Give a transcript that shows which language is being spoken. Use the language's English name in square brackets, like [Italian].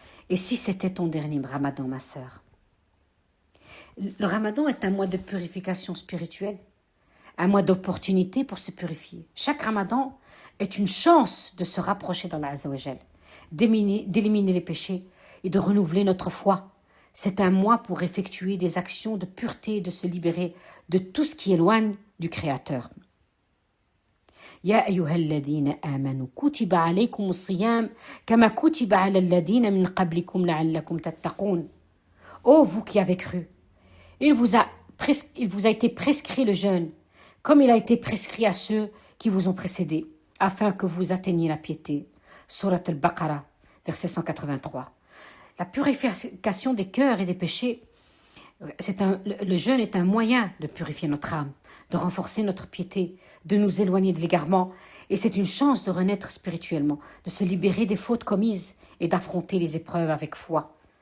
[French] Et si c'était ton dernier Ramadan, ma sœur? Le Ramadan est un mois de purification spirituelle, un mois d'opportunité pour se purifier. Chaque Ramadan est une chance de se rapprocher d'Allah Azza wa Jal, d'éliminer les péchés et de renouveler notre foi. C'est un mois pour effectuer des actions de pureté et de se libérer de tout ce qui éloigne du Créateur. [Arabic] يا أيها الذين آمنوا كتب عليكم الصيام كما كتب على الذين من قبلكم لعلكم تتقون. [French] Ô vous qui avez cru, il vous a été prescrit le jeûne, comme il a été prescrit à ceux qui vous ont précédés, afin que vous atteigniez la piété. Surat al-Baqarah, verset 183. La purification des cœurs et des péchés, le jeûne est un moyen de purifier notre âme, de renforcer notre piété, de nous éloigner de l'égarement, et c'est une chance de renaître spirituellement, de se libérer des fautes commises et d'affronter les épreuves avec foi.